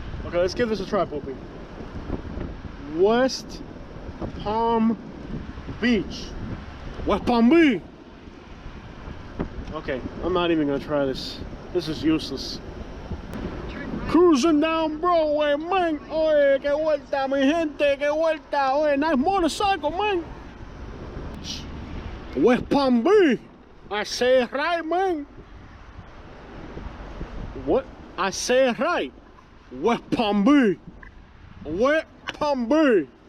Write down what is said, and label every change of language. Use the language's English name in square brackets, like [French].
[English] Okay, let's give this a try, Poppy. West Palm Beach. West Palm Beach. Okay, I'm not even gonna try this. This is useless. Cruising down Broadway, man. [Spanish] Oye, que vuelta, mi gente, que vuelta. [English] Oye, nice motorcycle, man. West Palm Beach. I say it right, man. What? I say it right. West Palm Beach. West Palm Beach.